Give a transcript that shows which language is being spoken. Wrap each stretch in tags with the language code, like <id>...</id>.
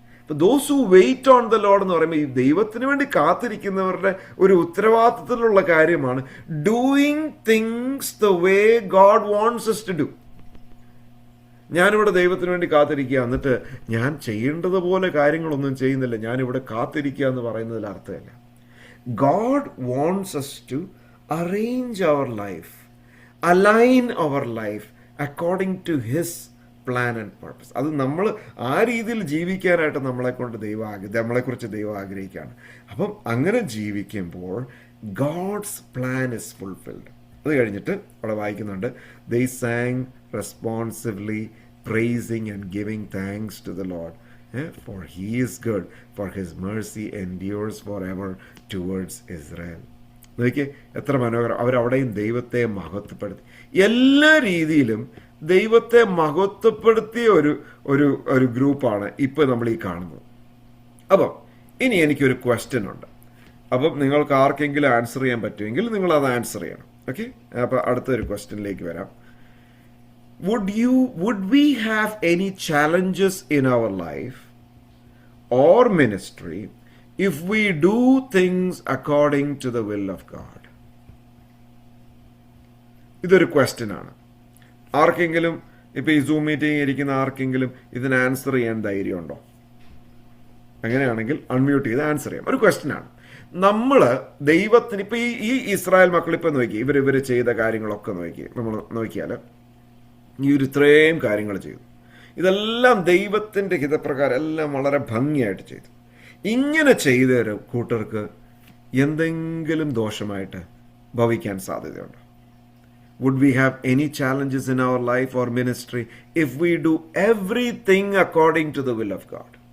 <en>Those who wait on the Lord</en> <ml>എന്ന് പറയുമ്പോൾ ഈ ദൈവത്തിന് വേണ്ടി കാത്തിരിക്കുന്നവരുടെ ഒരു ഉത്തരവാദിത്തത്തിലുള്ള കാര്യമാണ്</ml> <en>Doing things the way God wants us to do.</en> <ml>ഞാനിവിടെ ദൈവത്തിന് വേണ്ടി കാത്തിരിക്കുക, എന്നിട്ട് ഞാൻ ചെയ്യേണ്ടതുപോലെ കാര്യങ്ങളൊന്നും ചെയ്യുന്നില്ല, ഞാനിവിടെ കാത്തിരിക്കുക എന്ന് പറയുന്നതിൽ അർത്ഥമില്ല.</ml> <en>God wants us to arrange our life, align our life according to His plan and purpose.</en> <ml>അത് നമ്മൾ ആ രീതിയിൽ ജീവിക്കാനായിട്ട് നമ്മളെക്കുറിച്ച് ദൈവം ആഗ്രഹിക്കുകയാണ്. അപ്പം അങ്ങനെ ജീവിക്കുമ്പോൾ</ml> <en>God's plan is fulfilled.</en> <ml>അത് കഴിഞ്ഞിട്ട് അവിടെ വായിക്കുന്നുണ്ട്,</ml> <en>they sang responsively praising and giving thanks to the Lord, for he is good, for his mercy endures forever towards Israel.</en> <ml>നോക്കിയേ, എത്ര മനോഹരം. അവരവിടെയും ദൈവത്തെ മഹത്വപ്പെടുത്തി. എല്ലാ രീതിയിലും ദൈവത്തെ മഹത്വപ്പെടുത്തിയ ഒരു ഗ്രൂപ്പാണ് ഇപ്പോൾ നമ്മൾ ഈ കാണുന്നത്. അപ്പം ഇനി എനിക്കൊരു ക്വസ്റ്റ്യൻ ഉണ്ട്. അപ്പം നിങ്ങൾക്ക് ആർക്കെങ്കിലും ആൻസർ ചെയ്യാൻ പറ്റുമെങ്കിൽ നിങ്ങൾ അത് ആൻസർ ചെയ്യണം. ഓക്കെ, അപ്പം അടുത്തൊരു ക്വസ്റ്റ്യനിലേക്ക് വരാം.</ml> <en>Would we have any challenges in our life or ministry if we do things according to the will of God?</en> <ml>ഇതൊരു ക്വസ്റ്റ്യൻ ആണ്. ആർക്കെങ്കിലും ഇപ്പോൾ ഈ സൂം മീറ്റിംഗ് ഇരിക്കുന്ന ആർക്കെങ്കിലും ഇതിന് ആൻസർ ചെയ്യാൻ ധൈര്യമുണ്ടോ? അങ്ങനെയാണെങ്കിൽ അൺമ്യൂട്ട് ചെയ്ത് ആൻസർ ചെയ്യാം. ഒരു ക്വസ്റ്റ്യൻ ആണ്. നമ്മൾ ദൈവത്തിന് ഇപ്പോൾ ഈ ഇസ്രായേൽ മക്കൾ ഇപ്പോൾ നോക്കി, ഇവർ ചെയ്ത കാര്യങ്ങളൊക്കെ നമ്മൾ നോക്കിയാൽ ഇത്രയും കാര്യങ്ങൾ ചെയ്തു. ഇതെല്ലാം ദൈവത്തിൻ്റെ ഹിതപ്രകാരം എല്ലാം വളരെ ഭംഗിയായിട്ട് ചെയ്തു. ഇങ്ങനെ ചെയ്ത ഒരു കൂട്ടർക്ക് എന്തെങ്കിലും ദോഷമായിട്ട് ഭവിക്കാൻ സാധ്യതയുണ്ടോ?</ml> <en>Would we have any challenges in our life or ministry if we do everything according to the will of God?</en>